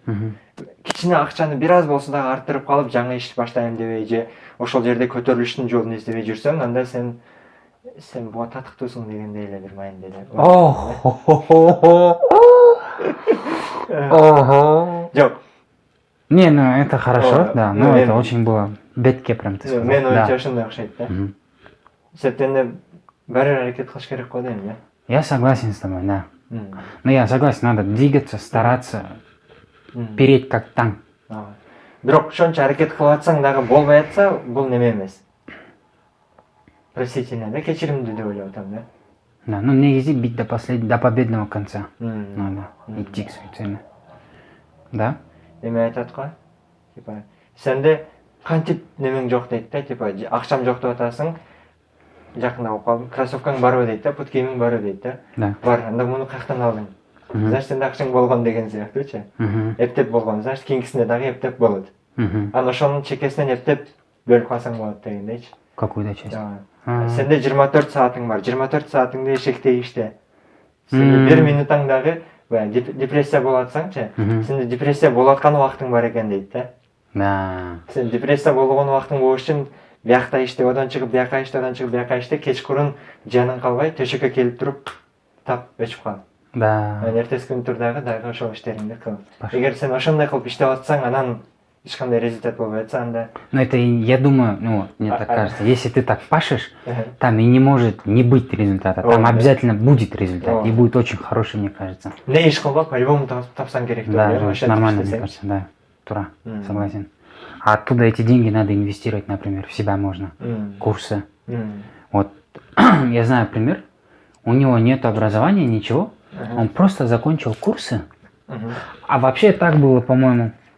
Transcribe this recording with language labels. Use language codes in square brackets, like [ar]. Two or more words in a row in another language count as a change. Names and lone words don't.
[ky] Кичине акчаны бир аз болсо дагы арттырып калып, жаңы иш баштайм дебей же ошол жерде көтөрүлүштүн жолун издебей жүрсөң, анда сен буга татыктуусуң дегендей эле бир мааниде. Жок. [ru] Не, ну это хорошо, да, но это очень было бетке прям ты сказал. [ky] Мен оюмча ошондой окшойт да. Септенде баары аракет кылыш керек го дейм, да. [ru] Я согласен с тобой, да. Но я согласен, надо двигаться, стараться, переть как танк. [ky] Бирок ошончо аракет кылып атсаң дагы болбой атса, бул неме эмес. Простительно, да, кечиримдүү деп ойлоп атам, да. [ru] Да, ну негизи бить до победного конца. Надо идти к своей цели. Да? [ky] Эме айтат го, типа, сенде кантип немең жок дейт да, типа, акчам жок деп атасың, жакында окуп калдым, кроссовкаң барбы дейт да, пут кийимиң барбы дейт да. Бар, анда муну каяктан алдың? Значит, сенде акчаң болгон деген сыяктуучу. Эптеп болгон, значит, кийинкисинде дагы эптеп болот. Анан ошонун чекесинен эптеп бөлүп калсаң болот дегендейчи. [ru] Какую-то часть. [ky] Сенде 24 саатың бар, 24 саатыңды эшектей иште. Сенде 1 минутаң дагы депрессия болуп атсаңчы, сенде депрессия болуп аткан убактың бар экен дейт да. Сен депрессия болгон убактың болуш үчүн биякта иште, одан чыгып бияка иште, одан чыгып бияка иште, кечкурун жаның калбай төшөккө келип туруп тап өчүп кал. Эртеси күнү тур дагы ошол иштериңди кыл. Эгер сен ошондой кылып иштеп атсаң, анан ешкандай результат болбой атса, анда. [ru] Ну это, я думаю, ну вот, мне так кажется, если ты так пашешь, там и не может не быть результата, там обязательно будет результат, и будет очень хороший, мне кажется. [ky] Не иш кылбап, по-любому тапсаң керек. [ru] Да, нормально, мне кажется, да, тура, согласен. А оттуда эти деньги надо инвестировать, например, в себя можно, курсы. Вот, я знаю пример, у него нет образования, ничего, он просто закончил курсы, а вообще так было, по-моему.